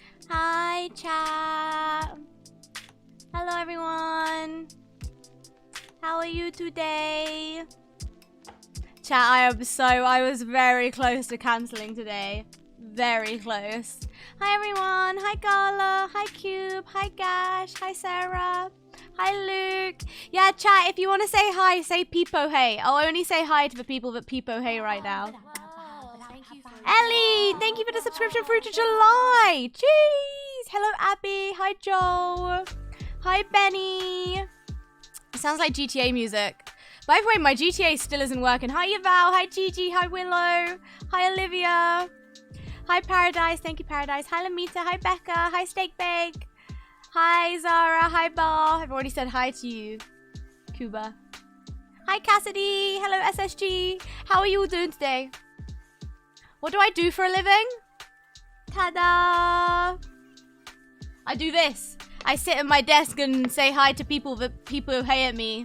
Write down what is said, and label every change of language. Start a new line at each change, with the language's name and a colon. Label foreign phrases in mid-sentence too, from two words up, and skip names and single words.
English: Hi, chat. Hello, everyone. How are you today? Chat, I was very close to cancelling today. Very close. Hi, everyone. Hi, Gala. Hi, Cube. Hi, Gash. Hi, Sarah. Hi, Luke. Yeah, chat, if you want to say hi, say peepo hey. I'll only say hi to the people that peepo hey right now. Ellie, thank you for the subscription through to July. Jeez. Hello, Abby. Hi, Joel. Hi, Benny. It sounds like GTA music. By the way, my GTA still isn't working. Hi, Yaval. Hi, Gigi. Hi, Willow. Hi, Olivia. Hi, Paradise. Thank you, Paradise. Hi, Lamita. Hi, Becca. Hi, Steak Bake. Hi, Zara. Hi, Bar. I've already said hi to you, Cuba. Hi, Cassidy. Hello, SSG. How are you all doing today? What do I do for a living? Ta-da! I do this. I sit at my desk and say hi to people that people hey at me.